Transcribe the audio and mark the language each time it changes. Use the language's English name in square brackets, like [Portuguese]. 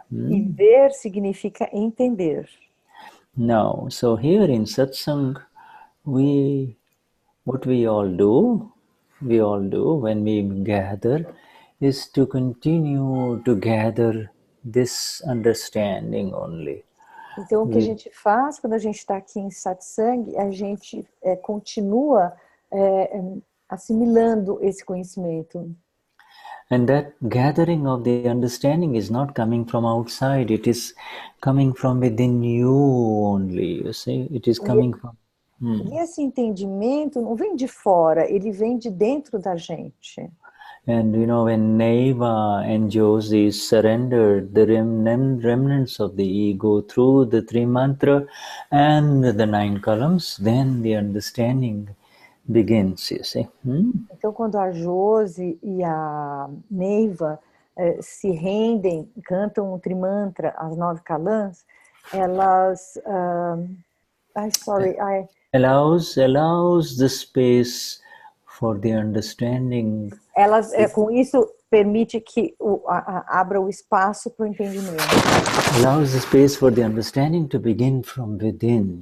[Portuguese] E ver significa entender. [English] Now, so here in Satsang, what we all do when we gather is to continue to gather this understanding only. [Portuguese] Então, o que a gente faz quando a gente está aqui em satsang, a gente continua assimilando esse conhecimento. [English] And that gathering of the understanding is not coming from outside, it is coming from within you only, you see, it is coming from... [Portuguese] E esse entendimento não vem de fora, ele vem de dentro da gente. [English] And you know, when Neva and Josie surrendered the remnants of the ego through the three mantra and the 9 columns, then the understanding begins, you see. [Portuguese] Então, quando a Josie e a Neiva se rendem, cantam o trimantra, as 9 kalans, elas... [English] allows the space for the understanding. [Portuguese] Elas, com isso, permite que abra o espaço para o entendimento. [English] Allows the space for the understanding to begin from within.